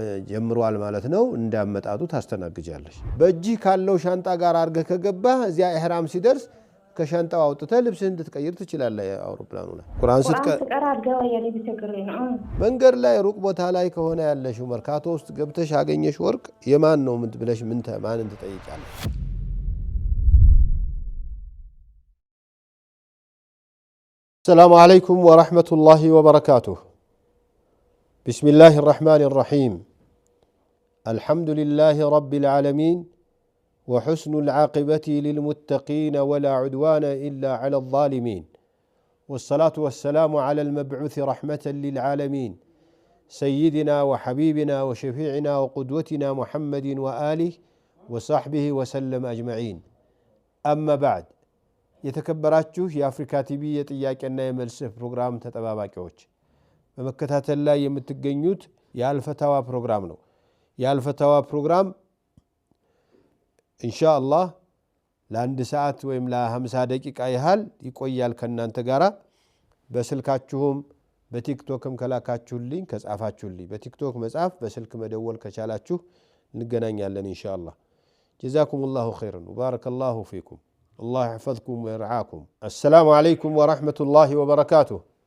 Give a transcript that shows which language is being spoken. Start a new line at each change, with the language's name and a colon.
Amharic: ጀምሯል ማለት ነው። እንዳመጣጡ ታስተናግጃለሽ። በእጅ ካለው ሻንጣ ጋር አርገ ከገባ እዚያ ኢህራም ሲደርስ ከሻንጣው አውጥተህ ልብስህን እንድትቀይር ትችላለህ። አውሮፕላኑ ላይ ቁርአን ስትቀራ አድርገው ያለኝ ተከረኝ ነው። መንገድ ላይ ሩቅ ቦታ ላይ ከሆነ ያለሽው መርካቶ ውስጥ ገብተሽ አገኘሽ ወርቅ የማን ነው ብለሽ ማንን ትጠይቂያለሽ?
Arabic: السلام عليكم ورحمة الله وبركاته. بسم الله الرحمن الرحيم. الحمد لله رب العالمين وحسن العاقبة للمتقين ولا عدوان إلا على الظالمين والصلاة والسلام على المبعوث رحمة للعالمين سيدنا وحبيبنا وشفيعنا وقدوتنا محمد وآله وصحبه وسلم أجمعين. أما بعد
Amharic: የተከበራችሁ የአፍሪካ ቲቪ የጥያቄና የመልስ ፕሮግራም ተጠባባቂዎች በመከታተል ላይ የምትገኙት የአልፈታዋ ፕሮግራም ነው። የአልፈታዋ ፕሮግራም ኢንሻአላህ ለአንድ ሰዓት ወይም ለ50 ደቂቃ ያህል ይቆያል ከናንተ ጋራ። በስልካችሁም በቲክቶክም ከላካችሁልኝ ከጻፋችሁልኝ በቲክቶክ መጻፍ በስልክ መደወል ከቻላችሁ እንገናኛለን ኢንሻአላህ።
Arabic: ጀዛኩሙላሁ ኸይረን ወባረከላሁ ፊኩም. الله يحفظكم ويرعاكم. السلام عليكم ورحمة الله وبركاته.